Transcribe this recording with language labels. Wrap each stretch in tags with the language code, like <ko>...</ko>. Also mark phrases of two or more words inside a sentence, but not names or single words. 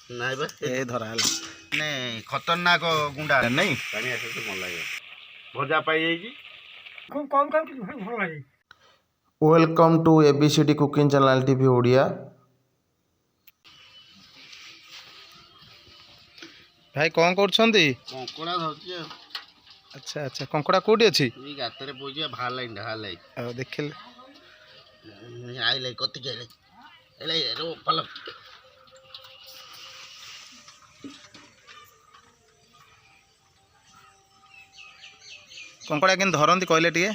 <or>ନାଇଁ ବା ଏ ଧରା ହେଲା ମାନେ ଖତରନାକ ଗୁଣ୍ଡା ନାଇଁ ପାଣି ଆସିଲେ ଭଲ ଲାଗେ ଭଜା ପାଇଯାଇଛି</or> <bn>খুব কম কম কিছু ভালো লাগে।</bn> <en>Welcome to ABCD cooking channel TV Odia.</en> <or>ভাই କ'ଣ କରୁଛନ୍ତି? କଙ୍କଡ଼ା ଧରୁଛି ଆଉ ଆଚ୍ଛା ଆଚ୍ଛା କଙ୍କଡ଼ା କେଉଁଠି ଅଛି? ଏଇ ଗାତରେ ପଇଛି ବାହାରିଲାଣି ଆଉ ଦେଖିଲେ ଆଇଲାଇ କତିକି ଆଇଲାଇ रो ପାଲ କଙ୍କଡ଼ା କେମିତି ଧରନ୍ତି କହିଲେ ଟିକେ?</or>